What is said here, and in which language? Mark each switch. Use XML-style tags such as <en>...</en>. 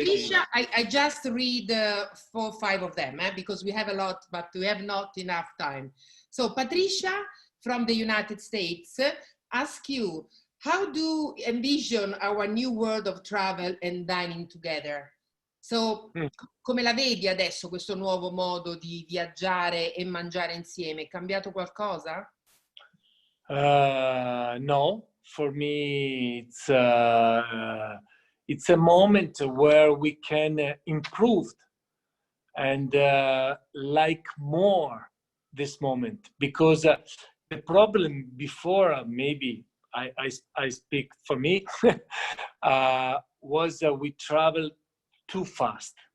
<en>Patricia, I just read 4 or 5 of them because we have a lot, but we have not enough time. So Patricia from the United States ask you, how do you envision our new world of travel and dining together?</en> <it>So, come la vedi adesso questo nuovo modo di viaggiare e mangiare insieme? È cambiato qualcosa?</it> <en>No, for me it's a moment where we can improve and like more this moment, because the problem before, maybe I speak for me, was we traveled too fast.</en>